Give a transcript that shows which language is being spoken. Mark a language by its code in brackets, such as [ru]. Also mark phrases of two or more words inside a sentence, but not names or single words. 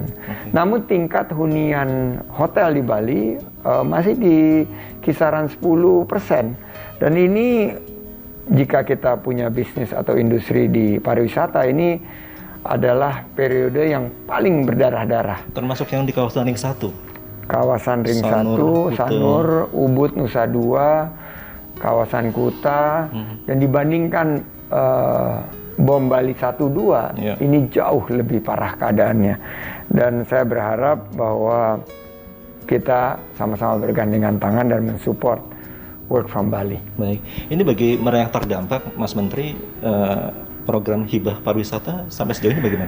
[id] Namun tingkat hunian hotel di Bali masih di kisaran 10%. Dan ini jika kita punya bisnis atau industri di pariwisata, ini adalah periode yang paling berdarah-darah. Termasuk yang di kawasan Ring 1. Kawasan Ring 1, Sanur, Ubud, Nusa Dua, kawasan Kuta, dan dibandingkan bom Bali 1-2, ini jauh lebih parah keadaannya. Dan saya berharap bahwa kita sama-sama bergandengan tangan dan mensupport Work from Bali. Baik, ini bagi mereka yang terdampak, Mas Menteri, program hibah pariwisata sampai sejauh ini bagaimana?